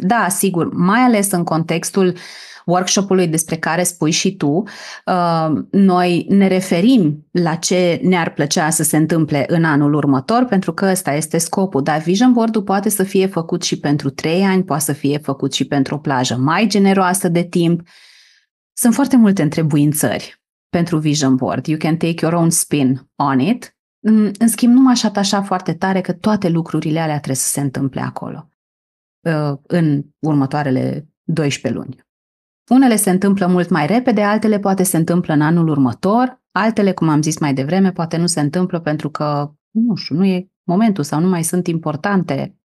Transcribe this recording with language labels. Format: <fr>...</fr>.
<ro>Da, sigur, mai ales în contextul workshop-ului despre care spui și tu, noi ne referim la ce ne-ar plăcea să se întâmple în anul următor, pentru că ăsta este scopul, dar vision board-ul poate să fie făcut și pentru 3 ani, poate să fie făcut și pentru o plajă mai generoasă de timp. Sunt foarte multe întrebuințări pentru vision board.</ro> <en>You can take your own spin on it.</en> <ro>În schimb, nu m-aș atașa foarte tare că toate lucrurile alea trebuie să se întâmple acolo în următoarele 12 luni. Unele se întâmplă mult mai repede, altele poate se întâmplă în anul următor, altele, cum am zis mai devreme, poate nu se întâmplă pentru că, nu știu, nu e momentul sau nu mai sunt importante.</ro>